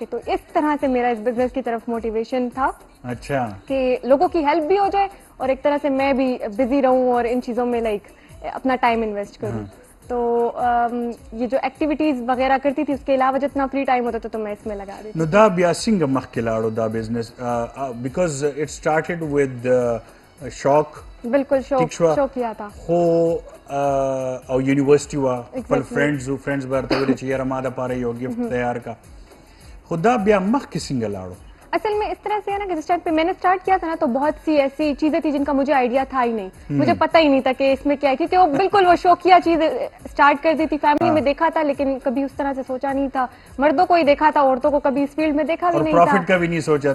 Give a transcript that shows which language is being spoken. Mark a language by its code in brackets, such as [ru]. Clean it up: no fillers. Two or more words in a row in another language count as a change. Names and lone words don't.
[ur] تو اس طرح سے میرا اس بزنس کی طرف موٹیویشن تھا. اچھا، کہ لوگوں کی ہیلپ بھی ہو جائے اور ایک طرح سے میں بھی بزی رہوں اور ان چیزوں میں لائک اپنا [en] time invest [ur] کروں. تو یہ جو ایکٹیویٹیز وغیرہ کرتی تھی اس کے علاوہ جتنا [en] free time [ur] ہوتا تھا تو میں اس میں لگا دیتی. [ps] نو دا بیا څنګه مخکې لاړو دا بزنس؟ [en] because it started with شوق. [ur] بالکل شوق کیا تھا. [ps] خو او یونیورسٹی وا خپل فرینډز ورته ویل چې یاره ما دپاره یو ګفټ تیار کا. خو دا بیا مخکې څنګه لاړو؟ [ur] اصل میں اس طرح سے ہے نا کہ جس ٹائم پہ میں نے اسٹارٹ کیا تھا نا تو بہت سی ایسی چیزیں تھی جن کا مجھے آئیڈیا تھا ہی نہیں، مجھے پتہ ہی نہیں تھا کہ اس میں کیا ہے، کیونکہ وہ بالکل وہ شوقیہ چیز اسٹارٹ کر دی تھی. فیملی میں دیکھا تھا لیکن کبھی اس طرح سے سوچا نہیں تھا. مردوں کو ہی دیکھا تھا، عورتوں کو کبھی اس فیلڈ میں دیکھا بھی نہیں تھا، پروفٹ کا بھی نہیں سوچا تھا،